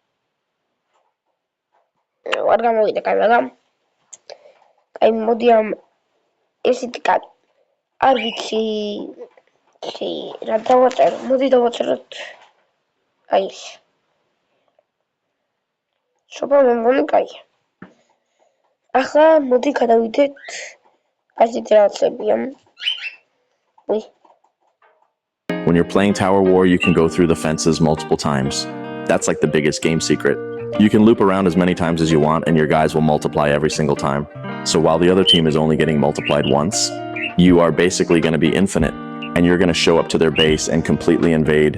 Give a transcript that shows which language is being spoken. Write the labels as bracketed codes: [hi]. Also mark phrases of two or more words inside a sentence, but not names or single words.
[ka] არ გამოვიდა კაი მაგრამ აი მოდი ამ ესეთი კაი არ ვიცი რა დავაწერო მოდი დავაწეროთ აი ეს შობა მომგონი კაი ახლა მოდი გადავიდეთ ასეთ რაღაცებია უი [en] When you're playing Tower War, you can go through the fences multiple times. That's like the biggest game secret. You can loop around as many times as you want, and your guys will multiply every single time. So while the other team is only getting multiplied once, you are basically going to be infinite, and you're going to show up to their base and completely invade.